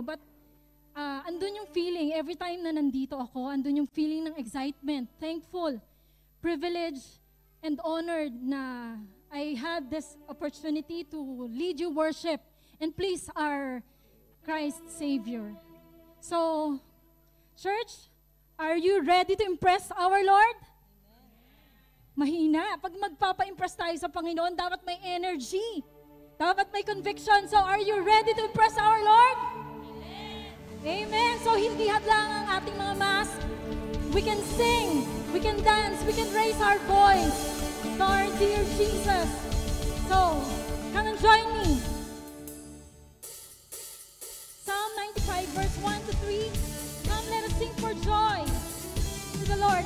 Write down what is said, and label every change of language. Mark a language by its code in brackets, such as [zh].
[en] But [tl] andun yung [en] feeling, every time [tl] na nandito ako, andun yung [en] feeling ng excitement, thankful, privileged, and honored na I had this opportunity to lead you worship and please our Christ Savior. So, church, are you ready to impress our Lord? [tl] Mahina. Pag magpapa-impress tayo sa Panginoon, dapat may energy. Dapat may conviction. [en] So, are you ready to impress our Lord? Amen. [tl] So, hindi hadlang ang ating mga mask. [en] We can sing, we can dance, we can raise our voice to our dear Jesus. So, come and join me. Psalm 95 verse 1 to 3. Come, let us sing for joy to the Lord.